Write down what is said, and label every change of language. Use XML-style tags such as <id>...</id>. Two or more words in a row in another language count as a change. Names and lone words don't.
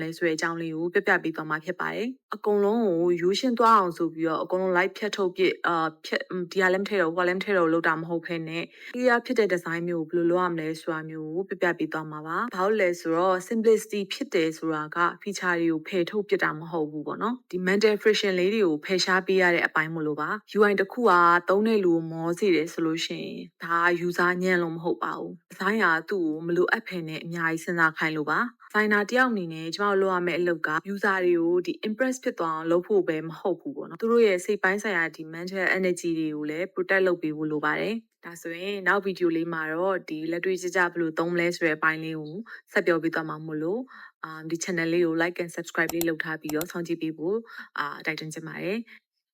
<my>လဲဆိုတဲ့အကြောင်းလေးကိုပြပြပေးသွားမှာဖြစ်ပါတယ်အကုန်လုံးကိုရိုးရှင်းသွားအောင်ဆိုပြီးတော့အကုန်လုံး live ဖြတ်ထုတ်ပြဒီဟာလည်းမထည့်တော့ဟိုလည်းမထည့်တော့လောက်တာမဟုတ်ဘဲနဲ့ clear ဖြစ်တဲ့ design မျိုးကိုဘယ်လိုလုပ်ရမလဲ ဆိုတာမျိုးကိုပြပြပေးသွားမှာပါဘာလို့လဲဆိုတော့ simplicity ဖြစ်တယ်ဆိုတာက feature တွေကိုဖယ်ထုတ်ပြတာမဟုတ်ဘူးပေါ့နော်ဒီ</my> <en>mental friction</en> <my>လေးတွေကိုဖယ်ရှားပေးရ တဲ့အပိုင်းမလို့ပါ UI တစ်ခုကသုံးတဲ့လူကိုမောစေတယ်ဆိုလို့ရှိရင်ဒါ user ညံ့လို့မဟုတ်ပါဘူး design ကသူ့ကို မလိုအပ်ဖယ်နဲ့အများကြီးစဉ်းစားခိုင်းလို့ပါ designer တယောက်အနေနဲ့ကျမတို့လုပ်ရမယ့်အလုပ်က user တွေကိုဒီ impress ဖြစ်သွားအောင်လုပ်ဖို့ပဲမဟုတ်ဘူးပေါ့နော်သူတို့ရဲ့စိတ်ပိုင်းဆိုင်ရာဒီ</my> <en>mental energy</en> <my>တွေကိုလည်း protect လုပ်ပေးဖို့လိုပါတယ်ဒါဆိုရင်နောက်ဗီဒီယိုလေးမှာတော့ဒီလက်တွေ့ကြဘယ်လိုသုံးမလဲဆိုတဲ့အပိုင်းလေးကိုဆက်ပြောပြသွားမှာမို့လို့ဒီ channel လေးကို</my> <en>like and subscribe</en> <my>လေးလုပ်ထားပြီးတော့စောင့်ကြည့်ပေးဖို့တိုက်တွန်းချင်ပါတယ်</my>